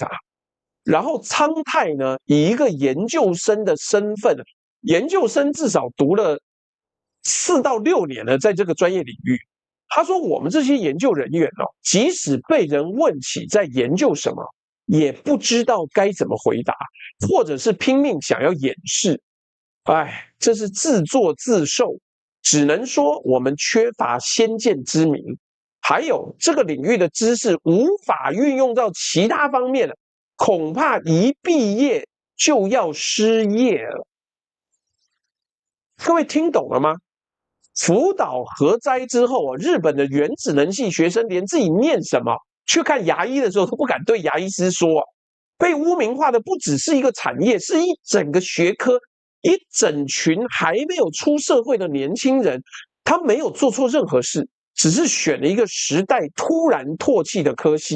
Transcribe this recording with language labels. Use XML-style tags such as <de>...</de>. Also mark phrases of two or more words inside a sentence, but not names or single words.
<zh>然後蒼太呢，以一個研究生的身份，研究生至少讀了4到6年了，在這個專業領域。他說我們這些研究人員即使被人問起在研究什麼，也不知道該怎麼回答，或者是拼命想要掩飾。這是自作自受，只能說我們缺乏先見之明，還有這個領域的知識無法運用到其他方面了，恐怕一畢業就要失業了。各位聽懂了嗎？福島核災之後日本的原子能系學生連自己念什麼去看牙醫的時候都不敢對牙医師說被污名化的不只是一個產業，是一整個學科，一整群還沒有出社會的年輕人，他沒有做錯任何事，只是選了一個時代突然唾棄的科系。</zh>